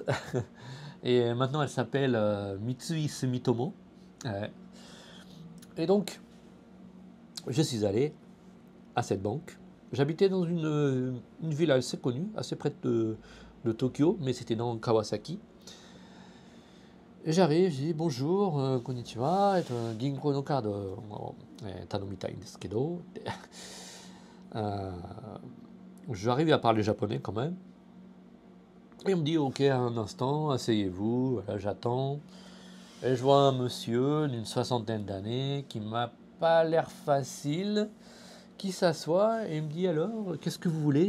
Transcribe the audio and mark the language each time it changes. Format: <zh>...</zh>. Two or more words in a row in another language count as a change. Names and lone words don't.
<fr>Et maintenant, elle s'appelle Mitsui Sumitomo. Ouais. Et donc, je suis allé à cette banque. J'habitais dans une ville assez connue, assez près de Tokyo, mais c'était dans Kawasaki. Et j'arrive, je dis bonjour,</fr> <ja>こんにちは、銀行のカード頼みたいですけど.</ja> <fr>J'arrive à parler japonais quand même. Et on me dit ok, un instant, asseyez-vous, voilà, j'attends. Et je vois un monsieur d'une soixantaine d'années qui m'a pas l'air facile, qui s'assoit et me dit alors, qu'est-ce que vous voulez?</fr>